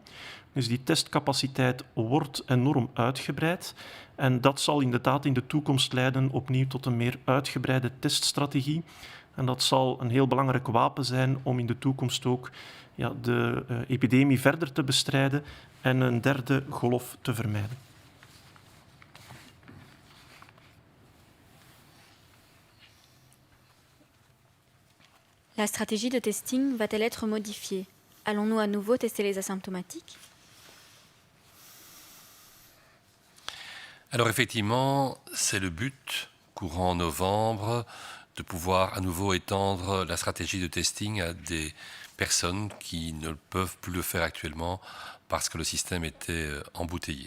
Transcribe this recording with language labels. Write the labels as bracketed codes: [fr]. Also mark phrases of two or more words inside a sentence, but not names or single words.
[nl] Dus die testcapaciteit wordt enorm uitgebreid. En dat zal inderdaad in de toekomst leiden opnieuw tot een meer uitgebreide teststrategie. En dat zal een heel belangrijk wapen zijn om in de toekomst ook de epidemie verder te bestrijden en een derde golf te vermijden. [fr] La stratégie de testing va-t-elle être modifiée? Allons-nous à nouveau tester les asymptomatiques? Alors effectivement, c'est le but, courant novembre, de pouvoir à nouveau étendre la stratégie de testing à des personnes qui ne peuvent plus le faire actuellement parce que le système était embouteillé.